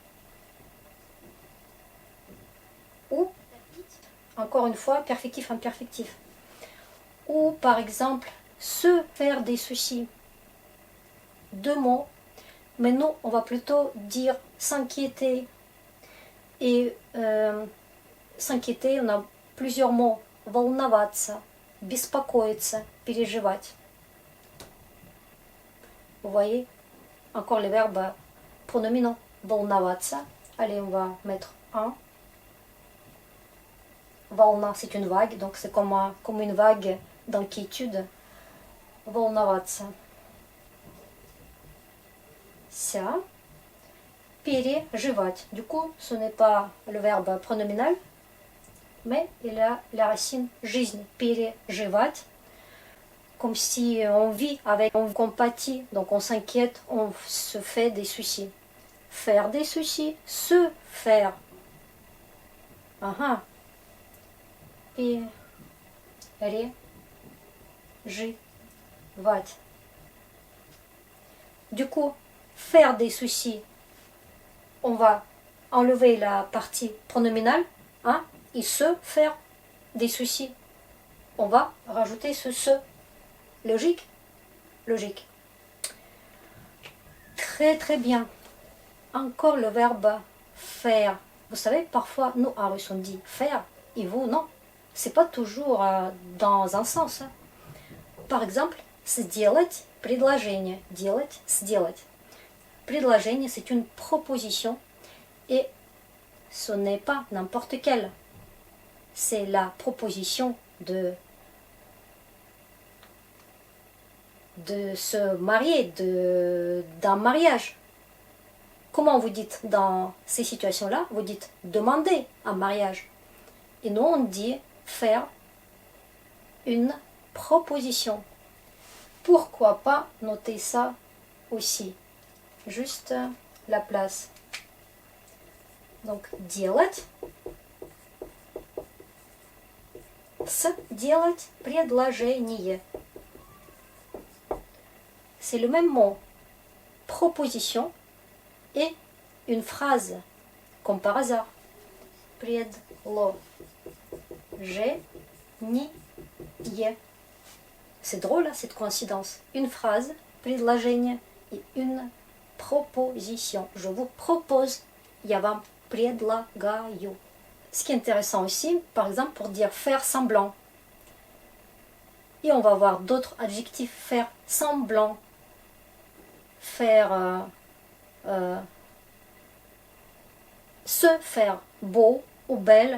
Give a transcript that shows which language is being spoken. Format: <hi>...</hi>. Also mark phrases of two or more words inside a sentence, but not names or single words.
<fr>Ou, encore une fois, perfectif, imperfectif. Ou, par exemple, se faire des soucis. Deux mots. Mais nous, on va plutôt dire s'inquiéter. Et s'inquiéter, on a plusieurs mots.</fr> <ru>Волноваться, беспокоиться, переживать.</ru> <fr>Vous voyez, encore les verbes pronominaux. Волноваться. Allez, on va mettre un. Волна, c'est une vague, donc c'est comme une vague d'inquiétude.</fr> <ru>Волноваться. Ça. Переживать.</ru> <fr>Du coup, ce n'est pas le verbe pronominal, mais il a la racine жизнь.</fr> <ru>Переживать.</ru> <fr>Comme si on vit avec, on compatit, donc on s'inquiète, on se fait des soucis. Faire des soucis, se faire.</fr> <ru>Ага. Переживать.</ru> <fr>Du coup, faire des soucis, on va enlever la partie pronominale, hein, et se faire des soucis. On va rajouter ce se. Logique? Logique. Très très bien. Encore le verbe faire. Vous savez, parfois, nous en russe on dit faire, et vous non. C'est pas toujours dans un sens. Hein. Par exemple,</fr> <ru>сделать предложение. Делать, сделать. Предложение,</ru> <fr>c'est une proposition et ce n'est pas n'importe quelle. C'est la proposition de de se marier, d'un mariage. Comment vous dites dans ces situations-là? Vous dites demander un mariage. Et nous, on dit faire une proposition. Pourquoi pas noter ça aussi? Juste la place. Donc,</fr> <ru>делать. Делать предложение.</ru> <fr>C'est le même mot. Proposition et une phrase, comme par hasard.</fr> <ru>Предложение.</ru> <fr>C'est drôle, hein, cette coïncidence. Une phrase, предложение, et une proposition. Je vous propose,</fr> <ru>я вам предлагаю.</ru> <fr>Ce qui est intéressant aussi, par exemple, pour dire faire semblant. Et on va voir d'autres adjectifs. Faire semblant. Faire... se faire beau ou belle.</fr>